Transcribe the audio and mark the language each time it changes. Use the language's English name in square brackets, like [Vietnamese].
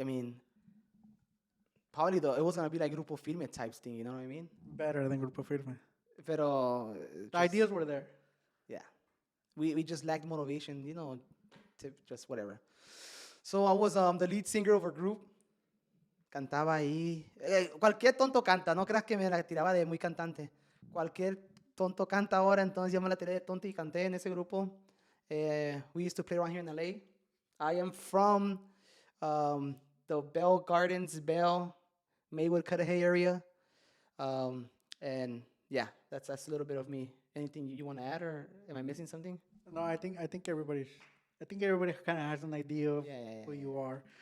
[English] I mean, probably it was gonna be like Grupo Firme types thing. You know what I mean? Better than Grupo Firme. [Spanish] Pero [English] The ideas were there. yeah, we just lacked motivation. To just whatever. So I was the lead singer of a group. [Spanish] Cantaba ahí. Cualquier tonto canta. No creas que me la tiraba de muy cantante. Cualquier tonto canta ahora. Entonces yo me la tiré de tonto y canté en ese grupo. [English] We used to play around here in LA. I am from the Bell Gardens, Maywood, Cudahy area. And yeah, that's a little bit of me. Anything you want to add, or am I missing something? No, I think everybody kind of has an idea of who you are.